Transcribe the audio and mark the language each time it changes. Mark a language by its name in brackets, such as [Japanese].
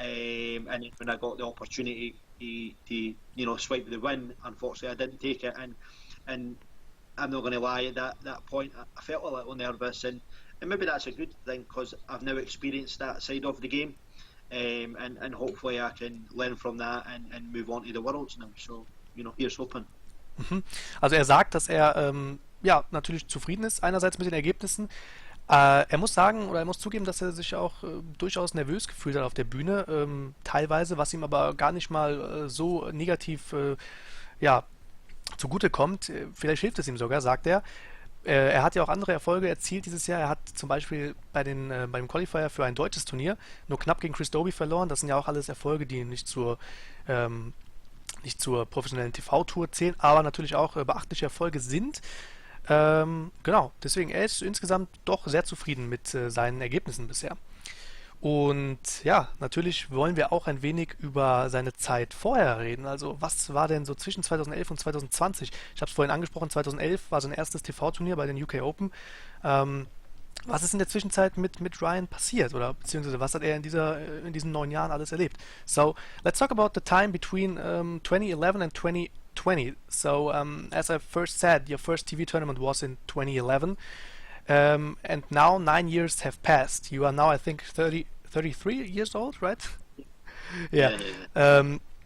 [English] And when I got the opportunity to swipe the win, unfortunately I didn't take it, and I'm not going to lie, at that point I felt a little nervous, and maybe that's a good thing because I've now experienced that side of the game, and hopefully I can learn from that and move on to the Worlds now. So here's hoping. Mhm. [German] Also er sagt, dass er ja natürlich zufrieden ist einerseits mit den Ergebnissen. Er muss sagen oder er muss zugeben, dass er sich auch durchaus nervös gefühlt hat auf der Bühne, teilweise, was ihm aber gar nicht mal so negativ ja, zugutekommt. Vielleicht hilft es ihm sogar, sagt er. Er hat ja auch andere Erfolge erzielt dieses Jahr. Er hat zum Beispiel beim Qualifier für ein deutsches Turnier nur knapp gegen Chris Dobie verloren. Das sind ja auch alles Erfolge, die ähm, nicht zur professionellen TV-Tour zählen, aber natürlich auch beachtliche Erfolge sind. Genau, deswegen er ist insgesamt doch sehr zufrieden mit seinen Ergebnissen bisher. Und ja, natürlich wollen wir auch ein wenig über seine Zeit vorher reden. Also was war denn so zwischen 2011 und 2020? Ich habe es vorhin angesprochen, 2011 war sein erstes TV-Turnier bei den UK Open. Ähm, Was ist in der Zwischenzeit mit Ryan passiert oder beziehungsweise was hat er in diesen 9 Jahren alles erlebt? [English] So let's talk about the time between 2011 and 2020. So as I first said, your first TV tournament was in 2011, and now 9 years have passed. You are now, I think, 33 years old, right? Yeah. Yeah, yeah, yeah.